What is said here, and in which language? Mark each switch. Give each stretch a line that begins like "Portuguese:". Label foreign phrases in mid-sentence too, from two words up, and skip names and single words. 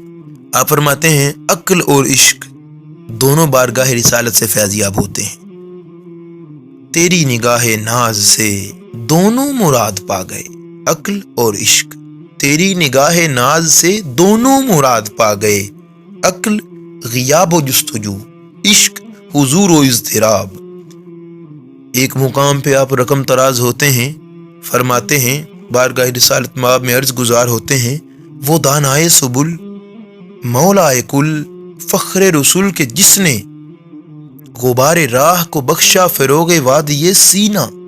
Urdu: آپ فرماتے ہیں عقل اور عشق دونوں بارگاہ رسالت سے فیضیاب ہوتے ہیں، تیری نگاہ ناز سے دونوں مراد پا گئے، عقل اور عشق تیری نگاہ ناز سے دونوں مراد پا گئے، عقل غیاب و جستجو، عشق حضور و اضطراب۔ ایک مقام پہ آپ رقم تراز ہوتے ہیں، فرماتے ہیں بارگاہ رسالت مآب میں عرض گزار ہوتے ہیں، وہ دانائے سبل مولائے کل فخر رسول کے جس نے غبار راہ کو بخشا فروغ وادی سینہ۔